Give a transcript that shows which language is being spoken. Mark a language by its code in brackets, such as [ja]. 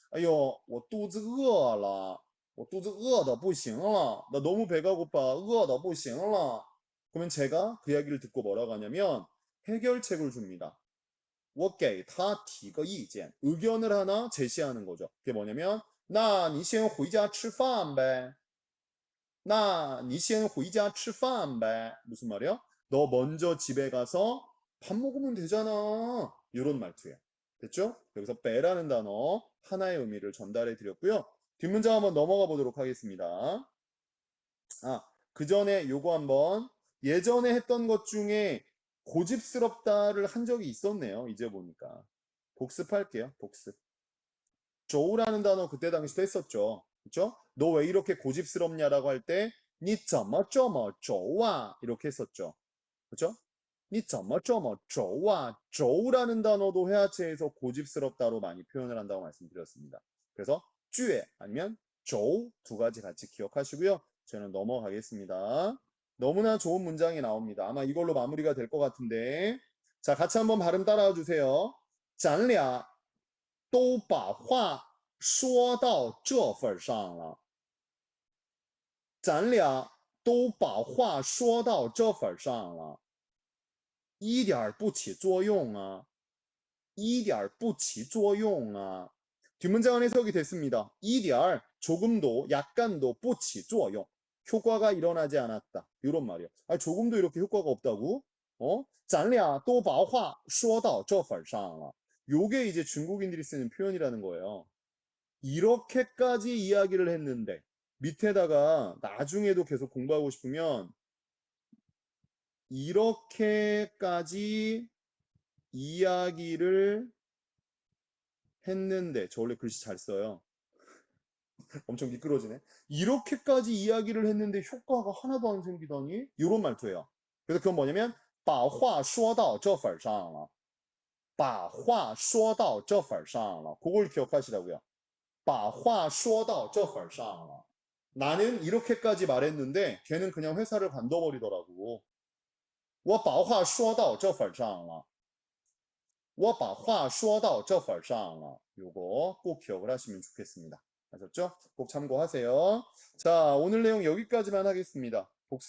[zh] 哎呦我肚子饿了我肚子饿得不行了 [ko] 나 너무 배가 고파 [zh] 饿得不行了 [ko] 그러면 제가 그 이야기를 듣고 뭐라고 하냐면 해결책을 줍니다. [zh] 我给他提个意见 [ko] 의견을 하나 제시하는 거죠. 그게 뭐냐면 [zh] 那你先回家吃饭呗那你先回家吃饭呗 [ko] 무슨 말이야? 너 먼저 집에 가서 밥 먹으면 되잖아. 이런 말투예요. 됐죠? 여기서 배라는 단어 하나의 의미를 전달해 드렸고요. 뒷문장 한번 넘어가 보도록 하겠습니다. 그 전에 요거 한번 예전에 했던 것 중에 고집스럽다를 한 적이 있었네요. 이제 보니까. 복습할게요. 복습. 조우라는 단어 그때 당시도 했었죠. 그쵸? 너 왜 이렇게 고집스럽냐라고 할 때, [zh] 你怎么这么轴啊? [ko] 이렇게 했었죠. 그쵸? [zh] 你怎么这么轴啊? [ko] 조우라는 단어도 회화체에서 고집스럽다로 많이 표현을 한다고 말씀드렸습니다. 그래서 [zh] 倔 [ko] 아니면 조우 두 가지 같이 기억하시고요. 저는 넘어가겠습니다. 너무나 좋은 문장이 나옵니다. 아마 이걸로 마무리가 될 것 같은데. 자, 같이 한번 발음 따라와 주세요. [zh] 咱俩都把话说到这份上了咱俩都把话说到这份上了一点不起作用啊一点不起作用啊 [ko] 뒷문장은 해석이 됐습니다. [zh] 一点 [ko] 조금도 약간도 [zh] 不起作用 [ko] 효과가 일어나지 않았다. 이런 말이에요. 조금도 이렇게 효과가 없다고? [zh] 咱俩都把话说到这份上了 [ko] 요게 이제 중국인들이 쓰는 표현이라는 거예요. 이렇게까지 이야기를 했는데 밑에다가 나중에도 계속 공부하고 싶으면 이렇게까지 이야기를 했는데 저 원래 글씨 잘 써요. 엄청 미끄러지네. 이렇게까지 이야기를 했는데 효과가 하나도 안 생기다니? 이런 말투예요. 그래서 그건 뭐냐면 [zh] 把话说到这份上了把话说到这份上了 [ko] 그걸 기억하시라고요. [zh] 把话说到这份上了 [ko] 나는 이렇게까지 말했는데 걔는 그냥 회사를 관둬버리더라고. [zh] 我把话说到这份上了我把话说到这份上了 [ko] 요거 꼭 기억을 하시면 좋겠습니다. 아셨죠? 꼭 참고하세요. 자, 오늘 내용 여기까지만 하겠습니다. 복습